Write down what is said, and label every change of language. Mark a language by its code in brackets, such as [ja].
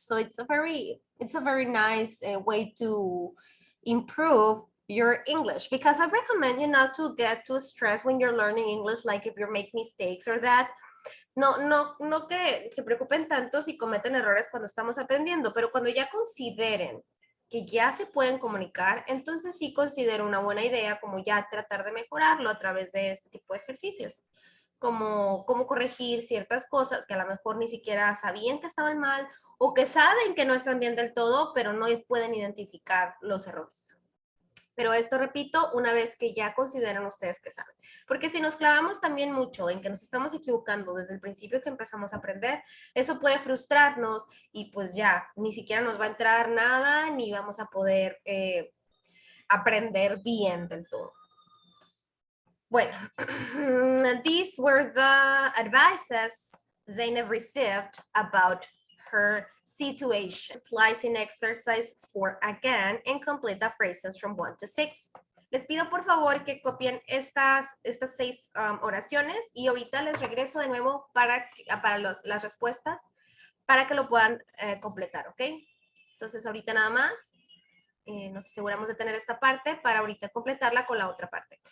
[en] So it's a very nice way to improve your English, because I recommend you not to get too stressed when you're learning English, like if you make mistakes or that. [es] No que se preocupen tanto si cometen errores cuando estamos aprendiendo, pero cuando ya consideren que ya se pueden comunicar, entonces sí considero una buena idea como ya tratar de mejorarlo a través de este tipo de ejercicios, como corregir ciertas cosas que a lo mejor ni siquiera sabían que estaban mal o que saben que no están bien del todo, pero no pueden identificar los errores. Pero esto, repito, una vez que ya consideran ustedes que saben. Porque si nos clavamos también mucho en que nos estamos equivocando desde el principio que empezamos a aprender, eso puede frustrarnos y pues ya, ni siquiera nos va a entrar nada, ni vamos a poder aprender bien del todo. [en] Bueno, these were the advices Zainab received about her situation. Applies in exercise 4 again and complete the phrases from 1 to 6. [es] Les pido por favor que copien estas 6 oraciones y ahorita les regreso de nuevo para las respuestas para que lo puedan completar, ¿ok? Entonces ahorita nada más nos aseguramos de tener esta parte para ahorita completarla con la otra parte.